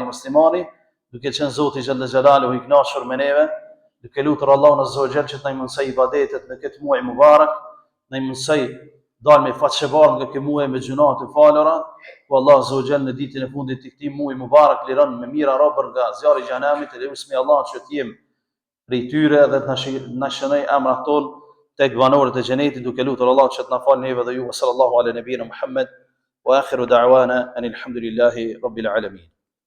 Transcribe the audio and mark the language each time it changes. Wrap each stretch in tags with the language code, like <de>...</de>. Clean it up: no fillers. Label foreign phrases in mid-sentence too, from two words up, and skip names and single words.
<sq>një muslimani, duke qenë Zoti</sq> <ar>جل جلاله</ar> <sq>i kënaqur me neve, duke lutur Allahun</sq> <ar>عز وجل</ar> <sq>që të na mundsoj ibadetet në këtë muaj mubarak, na mundsoj dalë me fatshëbardh nga ky muaj me gjuna të falura, ku Allah</sq> <ar>عز وجل</ar> <sq>në ditën e fundit të këtij muaji mubarak liron me mira robër nga zjarri i xhenamit, dhe lutem Allah që të jem prej tyre dhe të na shënoj emrat tonë tek banorët e xhenetit, duke lutur Allah që të na falë neve dhe ju.</sq> <ar>صلى الله على نبينا محمد وآخر دعوانا أن الحمد لله رب العالمين.</ar>